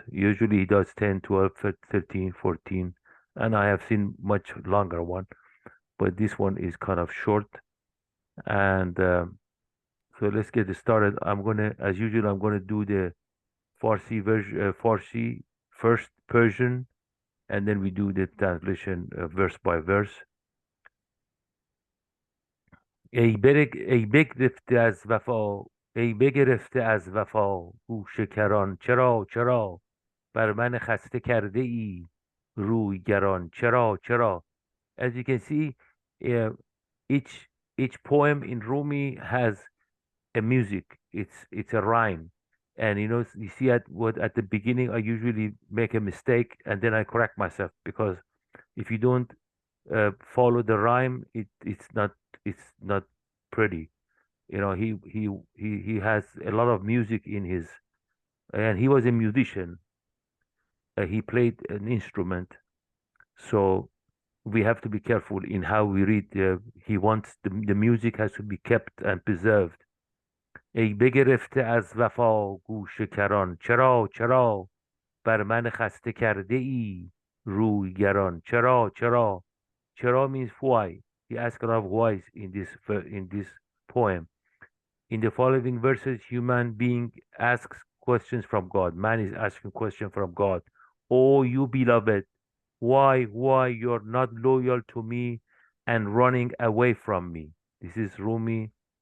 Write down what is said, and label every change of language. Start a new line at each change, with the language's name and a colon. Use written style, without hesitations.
English: Usually he does 10, 12, 13, 14, and I have seen much longer one, but this one is kind of short. And so let's get started. I'm gonna, as usual, I'm gonna do the Farsi version, Farsi first, Persian, and then we do the translation verse by verse.
Persian: ای بگرفته از وفا، ای بگرفته از وفا گوش کران، چرا بر من خسته کرده ای روی گران، چرا.
English: As you can see, uh, each each poem in Rumi has a music. It's a rhyme, and you see at the beginning I usually make a mistake and then I correct myself, because if you don't follow the rhyme, it's not pretty. He has a lot of music in his, and he was a musician. He played an instrument, so we have to be careful in how we read. He wants the music has to be kept and preserved.
Persian: ای بگرفته از وفا گوش کران، چرا بر من خسته کرده ای روی گران، چرا
English: means why. He asks a lot of whys in this poem. In the following verses, human being asks questions from God. Man is asking questions from God. Oh, you beloved, why you're not loyal to me and running away from me? This is Rumi.